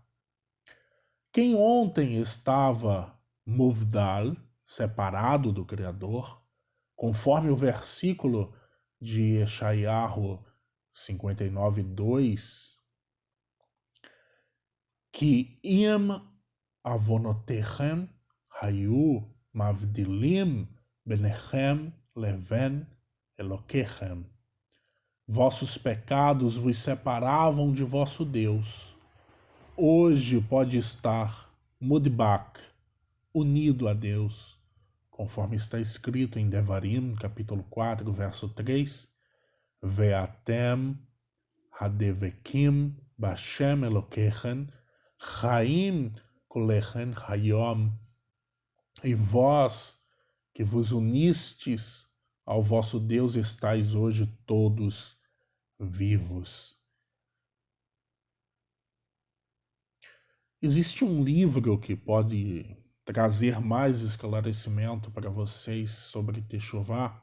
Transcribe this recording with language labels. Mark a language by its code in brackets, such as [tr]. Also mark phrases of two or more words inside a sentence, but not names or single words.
[pt] Quem ontem estava Muvdal, separado do Criador, conforme o versículo de Yeshayahu 59:2, que [he] אם עונותיכם היו מבדילים ביניכם לבין אלהיכם. [pt] Vossos pecados vos separavam de vosso Deus. Hoje pode estar mudbak, unido a Deus, conforme está escrito em Devarim, capítulo 4, verso 3, [he] ואתם הדבקים בה' אלהיכם חיים כלכם היום. [pt] E vós que vos unistes ao vosso Deus estáis hoje todos vivos. Existe um livro que pode trazer mais esclarecimento para vocês sobre Techuvá.